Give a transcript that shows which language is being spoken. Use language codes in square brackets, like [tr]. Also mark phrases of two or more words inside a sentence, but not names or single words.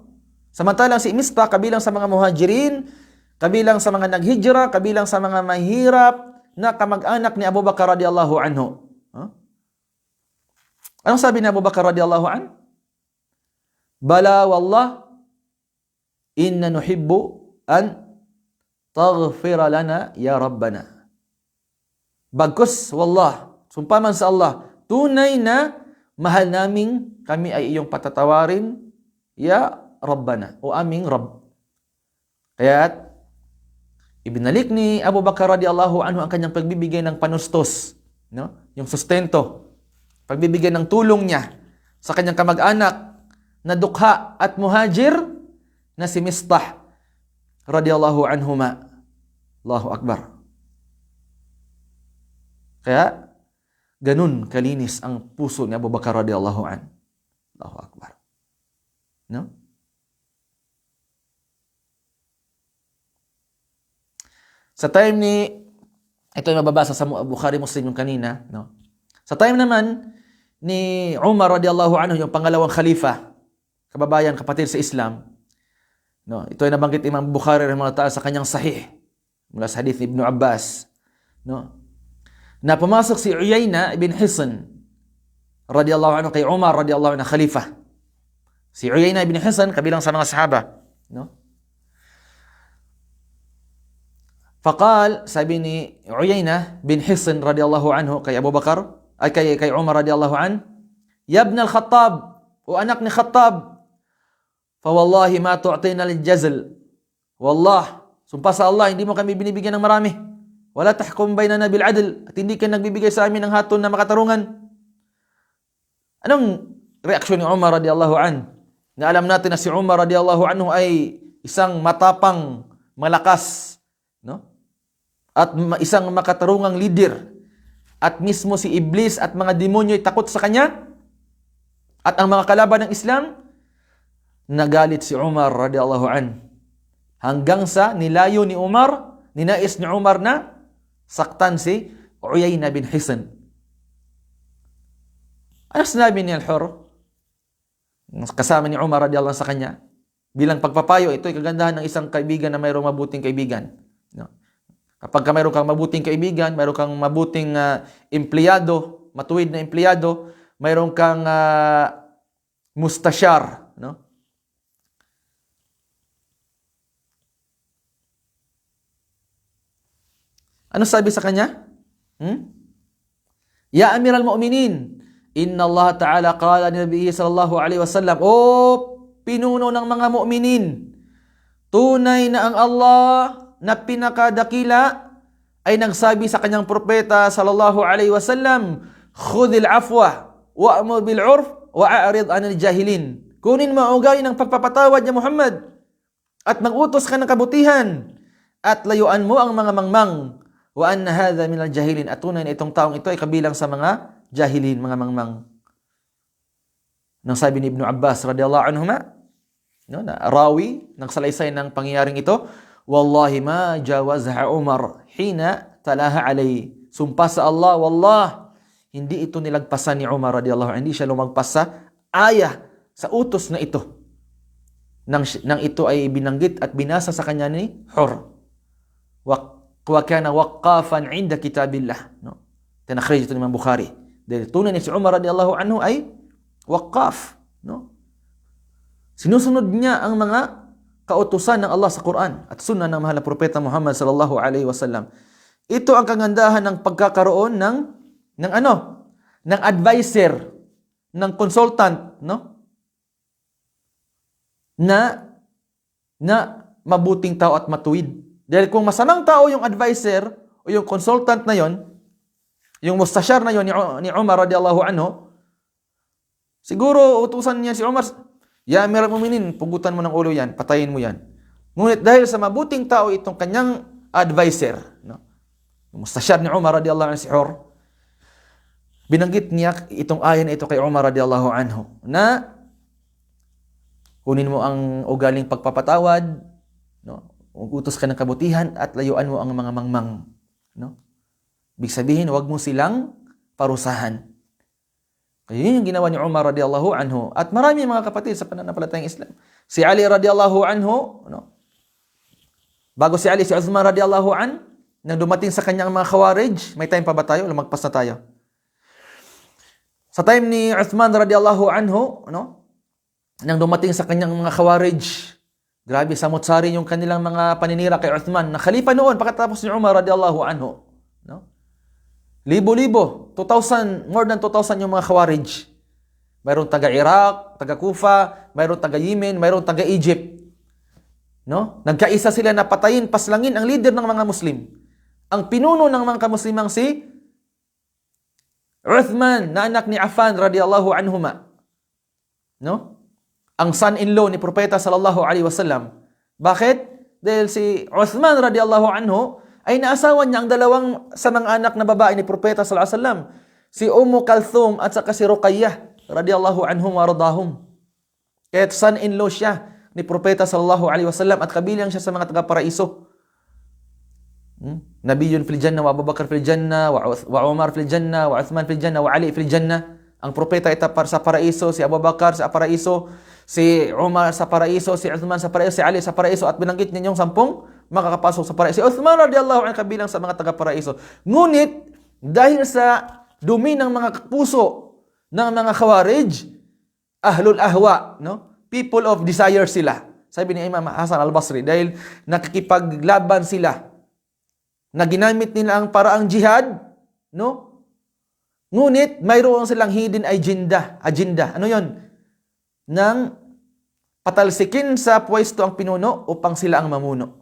[tl] Samantalang si Mistah kabilang sa mga muhajirin, kabilang sa mga naghijra, kabilang sa mga mahirap na kamag-anak ni Abu Bakar [ar] رضي الله عنه. [tl] Anong sabi ni Abu Bakar [ar] رضي الله عنه? بلى والله، إنا نحب أن تغفر لنا يا ربنا. [tl] Bagkus wallah, sumpaman sa Allah, tunay na mahal naming kami ay iyong patatawarin, [ar] يا ربنا, [tl] o aming Rabb. Kaya ibinalik ni Abu Bakar [ar] رضي الله عنه [tl] ang kanyang pagbibigay ng panustos, no? Yung sustento, pagbibigay ng tulong niya sa kanyang kamag-anak na dukha at muhajir na si Mistah [ar] رضي الله عنهما. الله أكبر. [tl] Kaya ganun kalinis ang puso ni Abu Bakar [ar] رضي الله عنه. الله أكبر. [tl] No? Sa time ni, ito yung mababasa sa Bukhari Muslim yung kanina, no? Sa time naman ni Umar [ar] رضي الله عنه, [tl] yung pangalawang khalifa, kababayan, kapatid sa Islam, no? Ito ay nabanggit Imam Bukhari [ar] رحمه الله تعالى [tl] sa kanyang sahih, mula sa hadith ni Ibn Abbas, no? Na pumasok si Uyayna ibn Hisn [ar] رضي الله عنه [tl] kay Umar [ar] رضي الله عنه [tl] khalifa. Si Uyayna ibn Hisn, kabilang sa mga sahaba, no? Faqal, sabi ni Uyayna bin Hisn [ar] رضي الله عنه [tl] kay Abu Bakar, ay kay Umar [ar] رضي الله عن, يا ابن الخطاب, [tl] o anak ni Khattab, [ar] فوالله ما تعطينا الجزل. [tl] Wallah, sumpah sa Allah, hindi mo kami binibigyan ng marami. [ar] ولا تحكم بيننا بالعدل, [tl] at hindi ka nagbibigay sa amin ng hatol na makatarungan. Anong reaksyon ni Umar [ar] رضي الله عن? [tl] Na alam natin na si Umar [ar] رضي الله عنه [tl] ay isang matapang, malakas, no? At isang makatarungang leader. At mismo si Iblis at mga demonyo ay takot sa kanya. At ang mga kalaban ng Islam, nagalit si Umar [ar] رضي الله عن. [tl] Hanggang sa nilayo ni Umar, ninais ni Umar na saktan si Uyayna bin Hisn. Ano sinabi ni Al-Hur? Kasama ni Umar [ar] رضي الله عنه [tl] sa kanya. Bilang pagpapayo, ito ay kagandahan ng isang kaibigan na mayroong mabuting kaibigan. No? Kapag mayroon kang mabuting kaibigan, mayroon kang mabuting empleyado, matuwid na empleyado, mayroon kang mustasyar, no? Ano sabi sa kanya? [ar] يا أمير المؤمنين، إن الله تعالى قال ni نبي صلى الله عليه وسلم, [tl] o pinuno ng mga mu'minin, tunay na ang Allah na pinakadakila ay nagsabi sa kanyang propeta [ar] صلى الله عليه وسلم, خذ العفو وأمر بالعرف وأعرض عن الجاهلين. [tl] Kunin mo ang ugali ng pagpapatawad ni Muhammad at mag-utos ka ng kabutihan at layuan mo ang mga mangmang. [ar] وأن هذا من الجاهلين, [tl] at tunay na itong taong ito ay kabilang sa mga jahilin, mga mangmang. Nang sabi ni Ibn Abbas [ar] رضي الله عنهما, [tl] no, na rawi ng salaysay ng pangyayaring ito, [ar] والله ما جاوزها عمر حين تلاها عليه. [tl] Sumpah sa Allah, wallah, hindi ito nilagpasan ni Umar [ar] رضي الله عنه, [tl] hindi siya lumagpas sa ayah, sa utos na ito. Nang ito ay binanggit at binasa sa kanya ni Hur. [ar] وكان وقافا عند كتاب الله, [tl] no. Tinakhrij ito ni Imam Bukhari. Dahil tunay ni si Umar [ar] رضي الله عنه [tl] ay waqqaf, no. Sinusunod niya ang mga kautusan ng Allah sa Quran at sunnah ng mahal na propeta Muhammad [ar] صلى الله عليه وسلم. [tl] Ito ang kagandahan ng pagkakaroon ng advisor, ng consultant, no? Na mabuting tao at matuwid. Dahil kung masamang tao yung advisor o yung consultant na yon, yung mustasyar na yon ni Umar [ar] رضي الله عنه, [tl] siguro utusan niya si Umar, [ar] يا أمير المؤمنين, [tl] pugutan mo ng ulo yan, patayin mo yan. Ngunit dahil sa mabuting tao itong kanyang advisor, no? Mustasyar ni Umar [ar] رضي الله عنه [tl] si Hur, binanggit niya itong ayan na ito kay Umar [ar] رضي الله عنه, [tl] na kunin mo ang ugaling pagpapatawad, no? Utos ka ng kabutihan at layuan mo ang mga mangmang, no? Ibig sabihin, huwag mo silang parusahan. Kaya yun yung ginawa ni Umar [ar] رضي الله عنه. [tl] At marami mga kapatid sa pananampalatayang Islam. Si Ali [ar] رضي الله عنه, [tl] no? Bago si Ali, si Uthman [ar] رضي الله عن, [tl] nang dumating sa kanyang mga khawarij, may time pa ba tayo? Lumagpas na tayo. Sa time ni Uthman [ar] رضي الله عنه, [tl] no? Nang dumating sa kanyang mga khawarij, grabe, samot-sari yung kanilang mga paninira kay Uthman na khalifa noon pagkatapos ni Umar [ar] رضي الله عنه, [tl] no? Libo-libo, 2,000, [en] more than 2,000 [tl] yung mga khawarij. Mayroong taga-Iraq, taga-Kufa, mayroong taga-Yemen, mayroong taga-Egypt, no? Nagkaisa sila na patayin, paslangin ang leader ng mga Muslim. Ang pinuno ng mga Muslimang si Uthman, na anak ni Affan [ar] رضي الله عنهما, [tl] no? Ang son-in-law ni Propeta [ar] صلى الله عليه وسلم. [tl] Bakit? Dahil si Uthman [ar] رضي الله عنه [tl] ay naasawa niya ang dalawang sa mga anak na babae ni Propeta [ar] صلى الله عليه وسلم, [tl] si Kalthum at saka si Ruqayyah [ar] رضي الله عنهم ورضاهم. [tl] Kaya son-in-law siya ni Propeta [ar] صلى الله عليه وسلم [tl] at kabilang siya sa mga taga-paraiso. [ar] نبي في الجنة وأبو بكر في الجنة وعمر في الجنة وعثمان في الجنة وعلي في الجنة. [tl] Ang propeta ay sa paraiso, si Abu Bakar sa paraiso, si Umar sa paraiso, si Uthman sa paraiso, si Ali sa paraiso, at binanggit niya yung 10 makakapasok sa paraiso. Si Uthman [ar] رضي الله عنه [tl] kabilang sa mga taga-paraiso. Ngunit dahil sa dumi ng mga puso ng mga Khawarij, [ar] أهل الأهواء, [tl] no? [en] People of desire [tl] sila. Sabi ni Imam Hasan al-Basri, dahil nakikipaglaban sila, na ginamit nila ang paraang jihad, no? Ngunit mayroon silang [en] hidden agenda. [tl] Ano 'yon? Nang patalsikin sa pwesto ang pinuno upang sila ang mamuno.